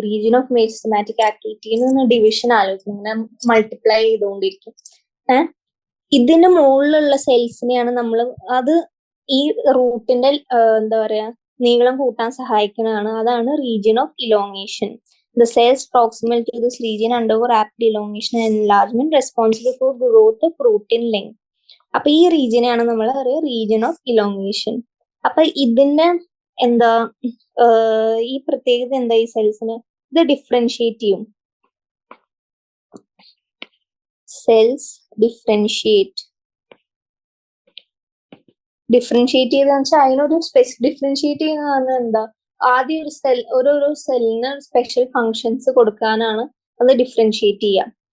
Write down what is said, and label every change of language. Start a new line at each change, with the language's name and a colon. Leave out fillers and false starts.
Malayalam: Region of meristematic activity division ആലോചിക്കും, ഇങ്ങനെ multiply ചെയ്തുകൊണ്ടിരിക്കും. ഇതിന് മുകളിലുള്ള സെൽസിനെയാണ് നമ്മൾ, അത് ഈ റൂട്ടിന്റെ എന്താ പറയാ നീളം കൂട്ടാൻ സഹായിക്കുന്നതാണ്. അതാണ് region of elongation.
English: The cells proximal to this region undergo rapid elongation and enlargement responsible for growth of protein length.
Malayalam: അപ്പൊ ഈ റീജിയനെയാണ് നമ്മൾ റീജിയൻ ഓഫ് ഇലോങ്ങേഷൻ. അപ്പൊ ഇതിന്റെ എന്താ ഈ പ്രത്യേകത എന്താ ഈ സെൽസിന്? ഇത് ഡിഫറൻഷിയേറ്റ് ചെയ്യും. സെൽസ് ഡിഫറൻഷിയേറ്റ് ചെയ്തെന്ന് വെച്ചാൽ അതിനൊരു ഡിഫറൻഷിയേറ്റ് ചെയ്യുന്ന എന്താ, ആദ്യം ഒരു സെൽ, ഓരോരോ സെല്ലിന് സ്പെഷ്യൽ ഫങ്ഷൻസ് കൊടുക്കാനാണ് അത് ഡിഫറൻഷിയേറ്റ് ചെയ്യുക.